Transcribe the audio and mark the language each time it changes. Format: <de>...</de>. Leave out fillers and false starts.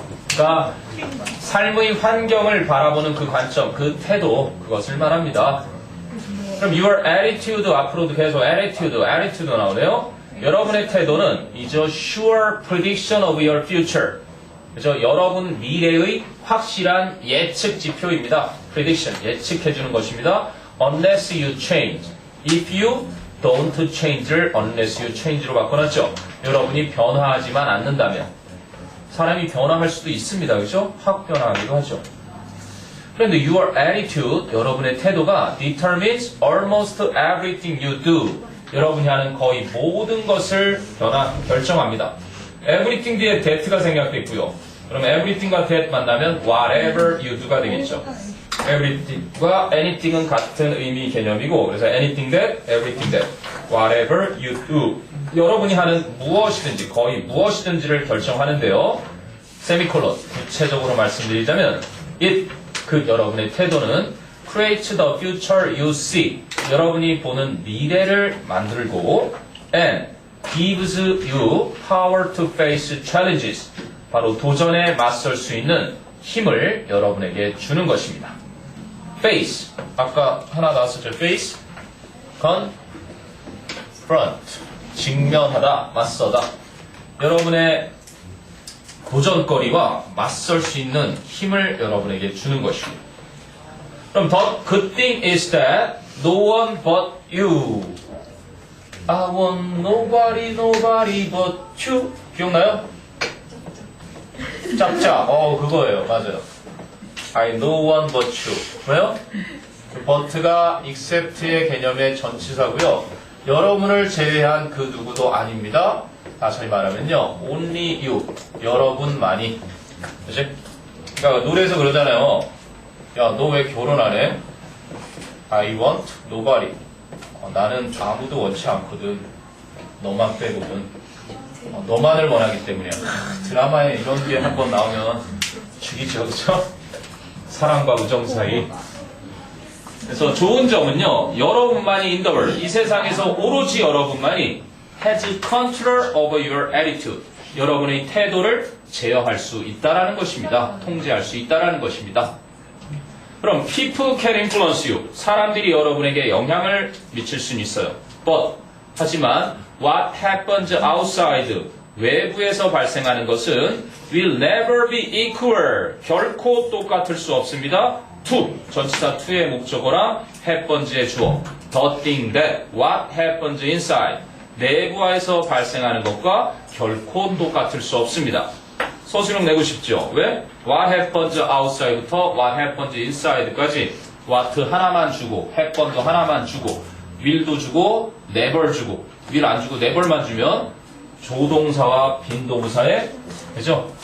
<ko>그러니까 삶의 환경을 바라보는 그 관점, 그 태도, 그것을 말합니다. 그럼</ko> <en>your attitude</en> <ko>앞으로도 계속 attitude 나오네요. 여러분의 태도는</ko> <en>is a sure prediction of your future.</en> <ko>그죠? 여러분 미래의 확실한 예측 지표입니다. prediction, 예측해주는 것입니다.</ko> <en>unless you change. if you don't change를 unless you change로 바꿔놨죠.</en> <ko>여러분이 변화하지만 않는다면. 사람이 변화할 수도 있습니다. 그죠? 확 변화하기도 하죠. 그런데</ko> <en>your attitude,</en> <ko>여러분의 태도가</ko> <en>determines almost everything you do.</en> <ko>여러분이 하는 거의 모든 것을 결정합니다.</ko> <en>everything 뒤에 that가 생략돼 있고요.</en> <ko>그럼</ko> <en>everything과 that</en> <ko>만나면</ko> <en>whatever you do가</en> <ko>되겠죠.</ko> <en>everything과 anything은</en> <ko>같은 의미 개념이고, 그래서</ko> <en>anything that, everything that, whatever you do.</en> <ko>여러분이 하는 무엇이든지, 거의 무엇이든지를 결정하는데요. 세미콜론, 구체적으로 말씀드리자면 it, 그 여러분의 태도는</ko> <en>creates the future you see.</en> <ko>여러분이 보는 미래를 만들고</ko> <en>and gives you power to face challenges.</en> <ko>바로 도전에 맞설 수 있는 힘을 여러분에게 주는 것입니다. face, 아까 하나 나왔었죠. face, confront, 직면하다, 맞서다. 여러분의 도전거리와 맞설 수 있는 힘을 여러분에게 주는 것입니다.</ko> <en>그럼 the good thing is that no one but you. I want nobody but you.</en> <ko>기억나요? 짭짭. 그거예요. 맞아요.</ko> <en>I know one but you. 왜요?</en> <ko>but가 except의 개념의 전치사고요. 여러분을 제외한 그 누구도 아닙니다. 다시 말하면요. only you. 여러분만이. 그치? 그러니까 노래에서 그러잖아요. 야, 너 왜 결혼 안 해?</ko> <en>I want nobody.</en> <ko>나는 아무도 원치 않거든. 너만 빼고는. 너만을 원하기 때문이야. 드라마에 이런 게 한번 나오면 죽이죠, 그죠? 사랑과 우정 사이. 그래서 좋은 점은요, 여러분만이 in the world, 이 세상에서 오로지 여러분만이</ko> <en>has control over your attitude.</en> <ko>여러분의 태도를 제어할 수 있다라는 것입니다. 통제할 수 있다라는 것입니다.</ko> <en>그럼 people can influence you.</en> <ko>사람들이 여러분에게 영향을 미칠 수는 있어요.</ko> <en>But</en> <ko>하지만</ko> <en>what happens outside</en> <ko>외부에서 발생하는 것은</ko> <en>will never be equal.</en> <ko>결코 똑같을 수 없습니다. to 전치사 to의 목적어랑 happens의 주어 the thing that</ko> <en>what happens inside</en> <ko>내부에서 발생하는 것과 결코 똑같을 수 없습니다. 서술형 내고 싶죠? 왜?</ko> <en>What happens outside</en> <ko>부터</ko> <en>What happens inside</en> <ko>까지 what 하나만 주고 happen도 하나만 주고 will도 주고 never 주고 will 안 주고 never만 주면 조동사와 빈동사의 그죠?</ko>